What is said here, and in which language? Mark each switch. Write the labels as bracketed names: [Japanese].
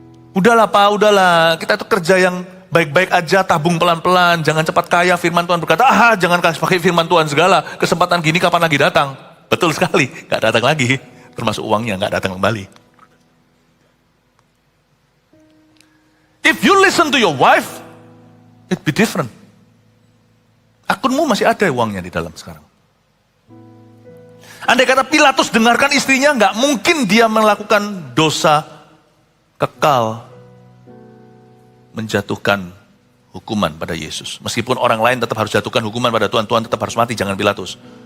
[Indonesian] Udahlah Pak, udahlah. Kita itu kerja yang baik-baik aja, tabung pelan-pelan. Jangan cepat kaya, firman Tuhan berkata, jangan pakai firman Tuhan segala. Kesempatan gini kapan lagi datang? Betul sekali, gak datang lagi. Termasuk uangnya gak datang kembali. [English] If you listen to your wife, it be different. [Indonesian] Akunmu masih ada uangnya di dalam sekarang. Andai kata Pilatus dengarkan istrinya, nggak mungkin dia melakukan dosa kekal, menjatuhkan hukuman pada Yesus. Meskipun orang lain tetap harus jatuhkan hukuman pada Tuhan, Tuhan tetap harus mati, jangan Pilatus.